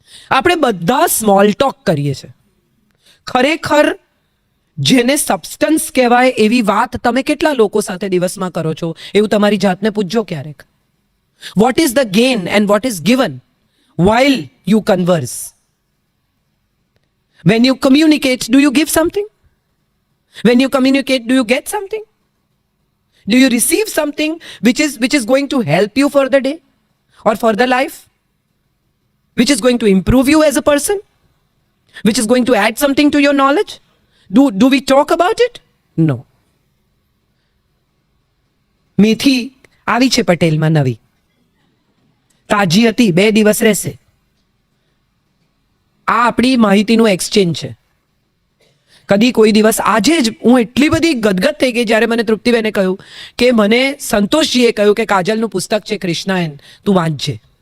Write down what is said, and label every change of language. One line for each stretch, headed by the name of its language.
Gujarati: આપણે બધા small talk કરીએ છીએ. ખરેખર જેને સબસ્ટન્સ કહેવાય એવી વાત તમે કેટલા લોકો સાથે દિવસમાં કરો છો? એવું તમારી જાતને પૂછજો ક્યારેક.
English: What is the gain and what is given while you converse? When you communicate, do you give something? When you communicate, do you get something? Do you receive something which is going to help you for the day or for the life? which is going to improve you as a person, which is going to add something to your knowledge? Do we talk about it? No.
Gujarati: મેથી આવી છે પટેલમાં નવી, તાજી હતી, 2 દિવસ રહેશે. આ આપણી માહિતીનું એક્સચેન્જ છે. કદી કોઈ દિવસ, આજે જ હું એટલી બધી ગદગદ થઈ ગઈ જ્યારે મને તૃપ્તિબેને કહ્યું કે મને સંતોષજીએ કહ્યું કે કાજલનું પુસ્તક છે કૃષ્ણાયન, તું વાંચજે.